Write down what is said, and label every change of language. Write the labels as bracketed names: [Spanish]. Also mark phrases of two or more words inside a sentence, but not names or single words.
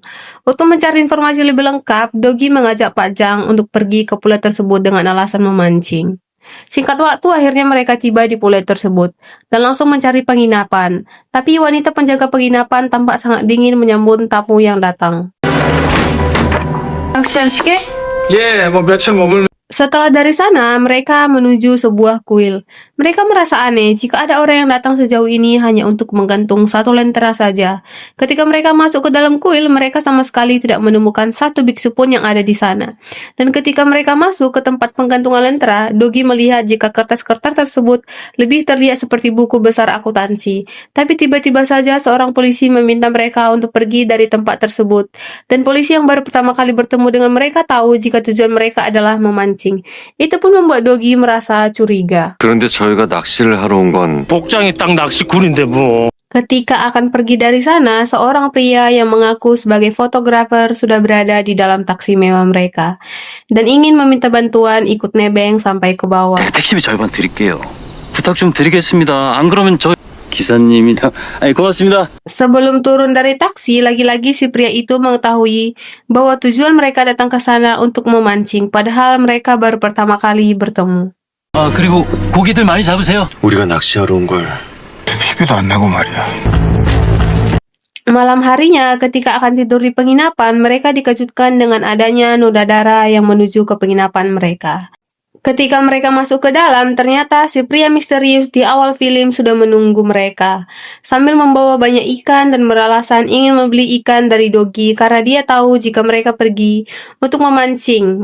[Indonesian] Untuk mencari informasi lebih lengkap, Dogi mengajak Pak Jang untuk pergi ke pulau tersebut dengan alasan memancing. Singkat waktu, akhirnya mereka tiba di pulau tersebut dan langsung mencari penginapan. Tapi wanita penjaga penginapan tampak sangat dingin menyambut tamu yang datang. [Korean] 예, 뭐 며칠 머물면 [Indonesian] Setelah dari sana, mereka menuju sebuah kuil. Mereka merasa aneh jika ada orang yang datang sejauh ini hanya untuk menggantung satu lentera saja. Ketika mereka masuk ke dalam kuil, mereka sama sekali tidak menemukan satu biksu pun yang ada di sana. Dan ketika mereka masuk ke tempat penggantungan lentera, Dogi melihat jika kertas-kertas tersebut lebih terlihat seperti buku besar akuntansi. Tapi tiba-tiba saja seorang polisi meminta mereka untuk pergi dari tempat tersebut. Dan polisi yang baru pertama kali bertemu dengan mereka tahu jika tujuan mereka adalah memancing. Itu pun membuat Dogi merasa curiga. [Korean] 그런데 저희가 낚시를 하러 온 건 복장이 딱 낚시꾼인데 뭐. [Indonesian] Ketika akan pergi dari sana, seorang pria yang mengaku sebagai fotografer sudah berada di dalam taksi mewah mereka dan ingin meminta bantuan ikut nebeng sampai ke bawah. [Korean] 택시비 절반 드릴게요. 부탁 좀 드리겠습니다. 안 그러면 저 기사님이랑. 아니 고맙습니다. [Indonesian] Sebelum turun dari taksi, lagi-lagi si pria itu mengetahui bahwa tujuan mereka datang ke sana untuk memancing, padahal mereka baru pertama kali bertemu. [Korean] 아 그리고 고기들 많이 잡으세요. 우리가 낚시하러 온 걸 택시비도 안 내고 말이야. [Indonesian] Malam harinya, ketika akan tidur di penginapan, mereka dikejutkan dengan adanya noda darah yang menuju ke penginapan mereka. Ketika mereka masuk ke dalam, ternyata si pria misterius di awal film sudah menunggu mereka. Sambil membawa banyak ikan dan beralasan ingin membeli ikan dari Dogi karena dia tahu jika mereka pergi untuk memancing.